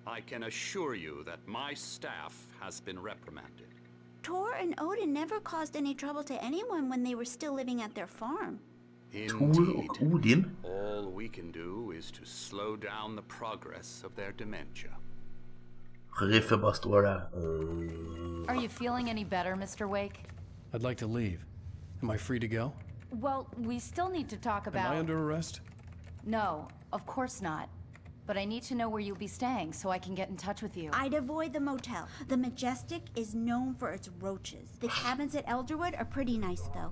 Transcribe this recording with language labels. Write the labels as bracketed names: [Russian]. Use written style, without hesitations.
[English] I can assure you that my staff has been reprimanded. Tor and Odin never caused any trouble to anyone when they were still living at their farm. Indeed. All we can do is to slow down the progress of their dementia. [Swedish] Sheriffen bara står där. [English] Are you feeling any better, Mr. Wake? I'd like to leave. Am I free to go? Well, we still need to talk about... Am I under arrest? No, of course not. But I need to know where you'll be staying so I can get in touch with you. I'd avoid the motel. The Majestic is known for its roaches. The cabins at Elderwood are pretty nice, though.